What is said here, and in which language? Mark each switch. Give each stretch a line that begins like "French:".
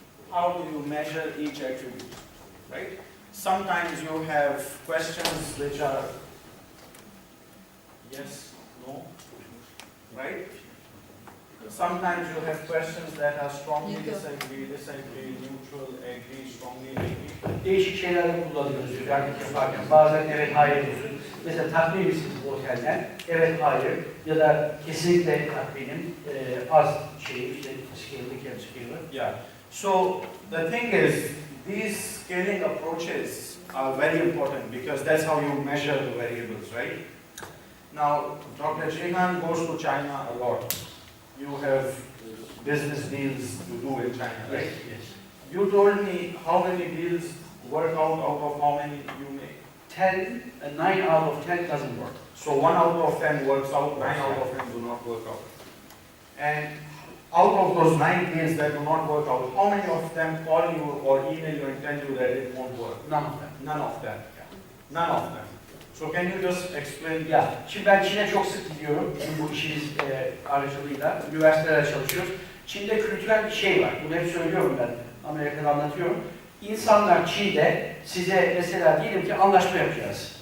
English: How do you measure each attribute, right? Sometimes you have questions which are yes, no, right? Sometimes you have questions that are strongly disagree, neutral, agree, strongly agree.
Turkish: Değişik şeyler kullanıyoruz özellikle yaparken. Bazen evet hayır diyorsun. Mesela tatmin misiniz bu otelden? Evet hayır. Ya da kesinlikle tatminim. Az şey işte scale'lik ya scale'lik.
English: Yeah. So the thing is, these scaling approaches are very important because that's how you measure the variables, right? Now, Dr. Cihan goes to China a lot. You have business deals to do in China, right? Yes. You told me how many deals work out of how many you make. 9 out of 10 doesn't work. So 1 out of 10 works out, 9 out of 10 do not work out. And out of those 9 cases that do not work out, how many of them call you or email you and tell you that it won't work? None of them. None of them. None of them. So can you just explain?
Turkish: Ya, şimdi ben Çin'e çok sık gidiyorum. Bizim bu işimiz aracılığıyla. Üniversitelerde çalışıyoruz. Çin'de kültürel bir şey var. Bunu hep söylüyorum ben. Amerika'da anlatıyorum. İnsanlar Çin'de size mesela diyelim ki anlaşma yapacağız.